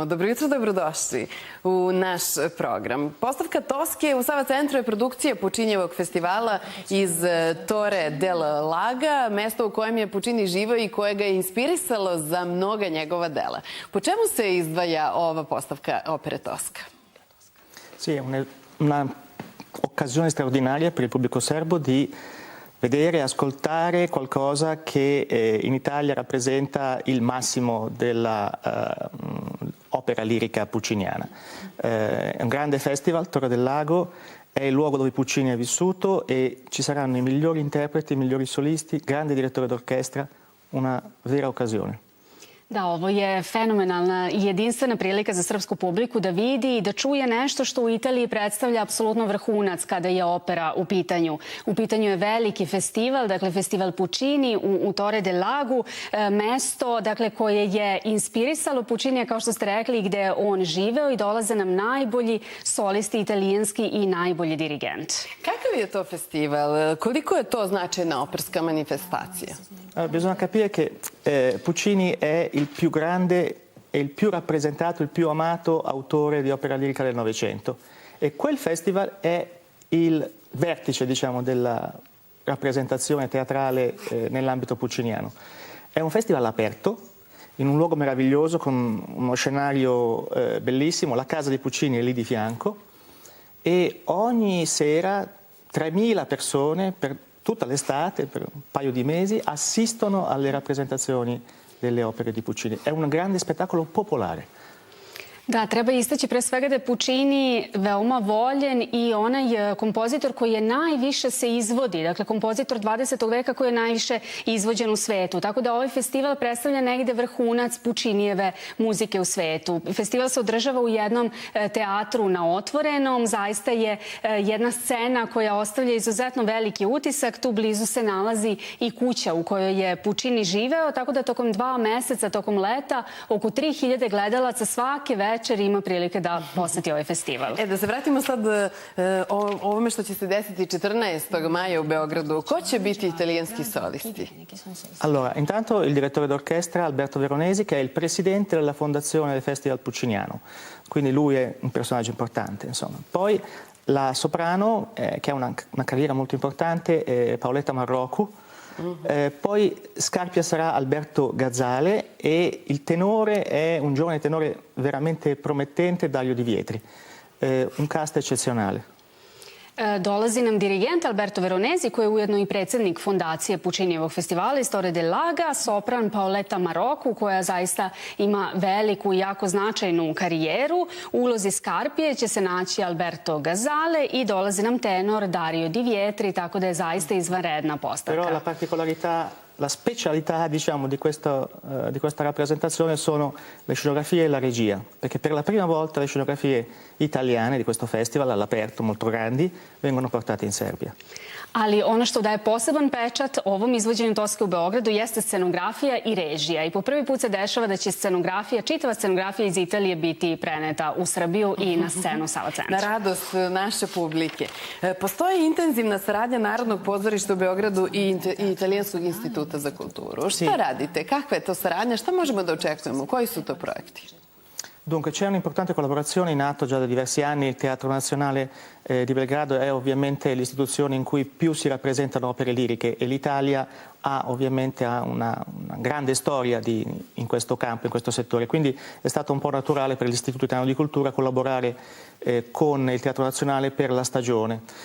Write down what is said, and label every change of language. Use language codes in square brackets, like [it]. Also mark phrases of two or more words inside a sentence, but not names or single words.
[sr] Dobro jutro, dobrodošli u naš program. Postavka Toske u Sava centru je produkcija Puccinijevog festivala iz Torre del Laga, mesto u kojem je Puccini živeo i koje ga je inspirisalo za mnoga njegova dela. Po čemu se izdvaja ova postavka opere Tosca? [it] Sì, una occasione straordinaria per il pubblico serbo di vedere e ascoltare qualcosa che in Italia rappresenta il massimo della opera lirica pucciniana. È un grande festival, Torre del Lago, è il luogo dove Puccini è vissuto e ci saranno i migliori interpreti, i migliori solisti, grande direttore d'orchestra, una vera occasione. [sr] Da, ovo je fenomenalna i jedinstvena prilika za srpsku publiku da vidi i da čuje nešto što u Italiji predstavlja apsolutno vrhunac kada je opera u pitanju. U pitanju je veliki festival, dakle festival Puccini u Torre del Lagu, mesto koje je inspirisalo Puccinija, kao što ste rekli, gde je on živeo i dolaze nam najbolji solisti italijanski i najbolji dirigent. Kakav je to festival? Koliko je to značajna operska manifestacija? [it] Bisogna capire che Puccini è il più grande e il più rappresentato, il più amato autore di opera lirica del Novecento. E quel festival è il vertice, diciamo, della rappresentazione teatrale nell'ambito pucciniano. È un festival aperto, in un luogo meraviglioso, con uno scenario bellissimo, la casa di Puccini è lì di fianco, e ogni sera 3.000 persone, per tutta l'estate, per un paio di mesi, assistono alle rappresentazioni delle opere di Puccini. È un grande spettacolo popolare. [sr] Da, treba istaći pre svega da je Puccini veoma voljen i onaj kompozitor koji je najviše se izvodi, dakle kompozitor 20. veka koji je najviše izvođen u svetu. Tako da ovaj festival predstavlja negde vrhunac Puccinijeve muzike u svetu. Festival se održava u jednom teatru na otvorenom. Zaista je jedna scena koja ostavlja izuzetno veliki utisak. Tu blizu se nalazi i kuća u kojoj je Puccini živeo, tako da tokom 2 meseca, tokom leta, oko 3000 gledalaca svake večer ima prilike da poseti ovaj festival. Da se vratimo sad ovome što će se desiti 14. maja u Beogradu. Ko će biti italijanski solisti? [it] Allora, intanto il direttore d'orchestra Alberto Veronesi, che è il presidente della fondazione del Festival Pucciniano. Quindi lui è un personaggio importante, insomma. Poi la soprano, che ha una carriera molto importante, è Paoletta Marrocco. Poi Scarpia sarà Alberto Gazzale e il tenore è un giovane tenore veramente promettente, Dario Di Vietri. Un cast eccezionale. [sr] Dolazi nam dirigent Alberto Veronesi, koji je ujedno i predsjednik fondacije Puccinijevog festivala iz Torre del Laga, sopran Paoletta Marrocco, koja zaista ima veliku i jako značajnu karijeru. U ulozi Scarpije će se naći Alberto Gazzale i dolazi nam tenor Dario Di Vietri, tako da je zaista izvanredna postavka. [it] Però la particolarità, la specialità, diciamo, di questa rappresentazione sono le scenografie e la regia, perché per la prima volta le scenografie italiane di questo festival all'aperto, molto grandi, vengono portate in Serbia. [sr] Ali ono što daje poseban pečat ovom izvođenju Toske u Beogradu jeste scenografija i režija. I po prvi put se dešava da će čitava scenografija iz Italije biti preneta u Srbiju i na scenu Sava centra. Na radost naše publike. Postoji intenzivna saradnja Narodnog pozorišta u Beogradu i Italijanskog instituta za kulturu. Šta radite? Kakva je to saradnja? Šta možemo da očekujemo? Koji su to projekti? [it] Dunque c'è un'importante collaborazione in atto già da diversi anni. Il Teatro Nazionale di Belgrado è ovviamente l'istituzione in cui più si rappresentano opere liriche e l'Italia ha ovviamente una grande storia in questo campo, in questo settore. Quindi è stato un po' naturale per l'Istituto Italiano di Cultura collaborare con il Teatro Nazionale per la stagione.